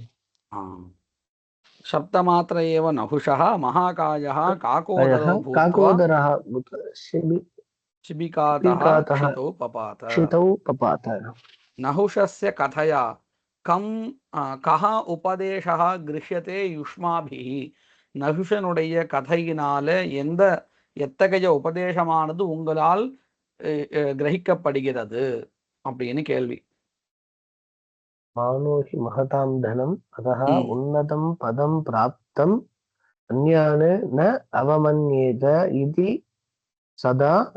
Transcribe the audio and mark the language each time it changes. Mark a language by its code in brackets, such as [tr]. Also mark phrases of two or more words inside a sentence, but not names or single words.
[sa] शब्दमात्र एव नहुषः महाकायः काकोदरः शिबिकातः क्षितौ पपात. नहुषस्य कथया कः उपदेशः गृह्यते युष्माभिः. [ta] நஹுஷனுடைய கதையினால எத்தகைய உபதேசமானது உங்களால் கிரகிக்கப்படுகிறது அப்படின்னு கேள்வி. [sa] मानो हि महताम् धनम् अतः उन्नतम् पदम् प्राप्तम् अन्यान् न अवमन्येत इति सदा